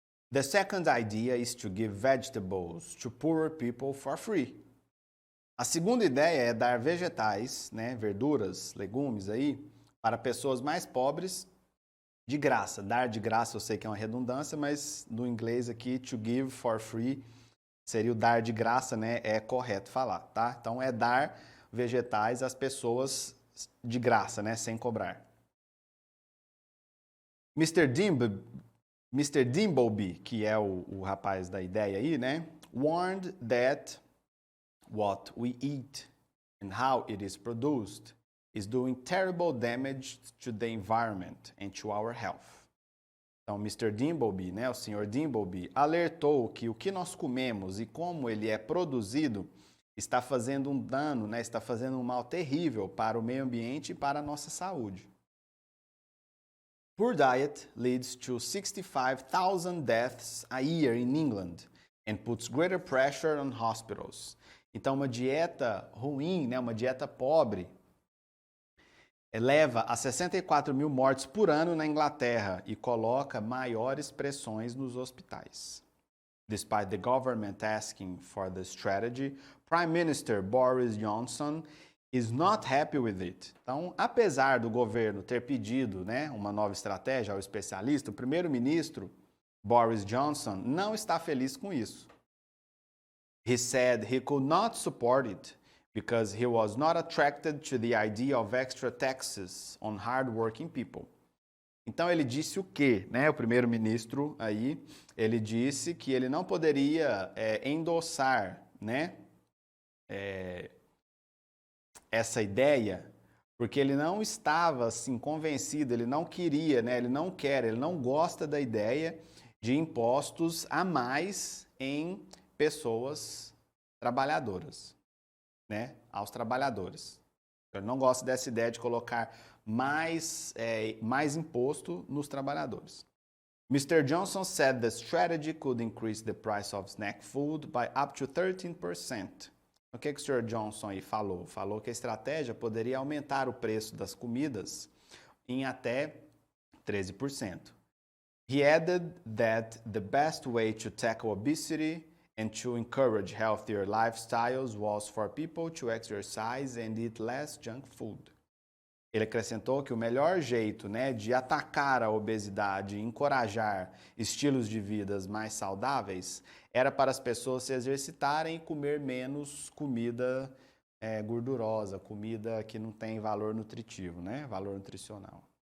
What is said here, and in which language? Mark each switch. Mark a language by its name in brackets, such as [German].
[English] The second idea is to give vegetables to poorer people for free. [Portuguese] A segunda ideia é dar vegetais, né, verduras, legumes aí, para pessoas mais pobres de graça. Dar de graça eu sei que é uma redundância, mas no inglês aqui, [English] to give for free, [Portuguese] seria o dar de graça, né? É correto falar, tá? Então, é dar vegetais às pessoas de graça, né? Sem cobrar. Mr. Dimbleby, que é o rapaz da ideia aí, né? [English] Warned that what we eat and how it is produced is doing terrible damage to the environment and to our health. [Portuguese] Então, Mr. Dimbleby, né, o Sr. Dimbleby, alertou que o que nós comemos e como ele é produzido está fazendo um dano, né, está fazendo um mal terrível para o meio ambiente e para a nossa saúde. [English] Poor diet leads to 65,000 deaths a year in England and puts greater pressure on hospitals. [Portuguese] Então, uma dieta ruim, né, uma dieta pobre, leva a 64 mil mortes por ano na Inglaterra e coloca maiores pressões nos hospitais. [English] Despite the government asking for the strategy, Prime Minister Boris Johnson is not happy with it. [Portuguese] Então, apesar do governo ter pedido, né, uma nova estratégia ao especialista, o primeiro-ministro Boris Johnson não está feliz com isso. [English] He said he could not support it because he was not attracted to the idea of extra taxes on hard-working people. [Portuguese] Então ele disse o quê? Né? O primeiro-ministro aí, ele disse que ele não poderia endossar, né, essa ideia, porque ele não estava assim convencido, ele não queria, né, ele não gosta da ideia de impostos a mais em pessoas trabalhadoras, né, aos trabalhadores. Ele não gosta dessa ideia de colocar mais imposto nos trabalhadores. [English] Mr. Johnson said the strategy could increase the price of snack food by up to 13%. [Portuguese] O que o Sr. Johnson aí falou? Falou que a estratégia poderia aumentar o preço das comidas em até 13%. [English] He added that the best way to tackle obesity and to encourage healthier lifestyles was for people to exercise and eat less junk food. [Portuguese] Ele acrescentou que o melhor jeito, né, de atacar a obesidade e encorajar estilos de vida mais saudáveis era para as pessoas se exercitarem e comer menos comida gordurosa, comida que não tem valor nutritivo, né, valor nutricional.